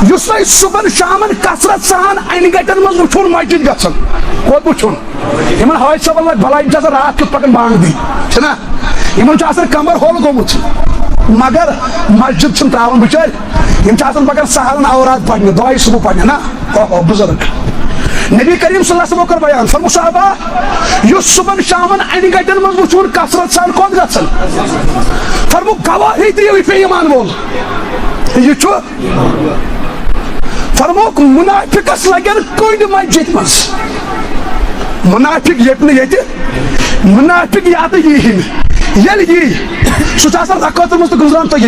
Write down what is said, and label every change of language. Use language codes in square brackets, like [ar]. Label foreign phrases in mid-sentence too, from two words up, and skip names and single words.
[ks] یُس تۄہہِ صُبحن شامن کثرت سان انہِ گٹن منٛز وٕچھُن مسجد گژھُن کوٚت وٕچھُن یِمن حٲج صٲبن لگہِ بلاے یِم چھِ آسان راتھ کیُتھ پکان بانٛگ دِنۍ چھِنا یِمن چھُ آسان کمر ہول گوٚمُت مگر مسجد چھِنہٕ تراوان بِچٲرۍ یِم چھِ آسان پکان سہلن اوراد پرنہِ دۄہے صبح پرنہِ نا بُزرگ نبی کریم صلی اللہ علیہ وسلم کوٚر بیان فرموُکھ صحابہ یُس صبحن شامن انہِ گٹن منٛز وٕچھُن کثرت سان کوٚت گژھن فرموُکھ گواہی دِیِو یہِ پیٚیہِ ایمان وول یہ چھُ فرموُکھ منافقس لگن کٔنڈۍ مسجد منٛز منافق ییٚتہِ نہٕ ییٚتہِ منافق یادٕ یی نہٕ ییٚلہِ یی سُہ چھُ آسان رکٲژن منٛز تہٕ گُزران تہٕ ییٚمہِ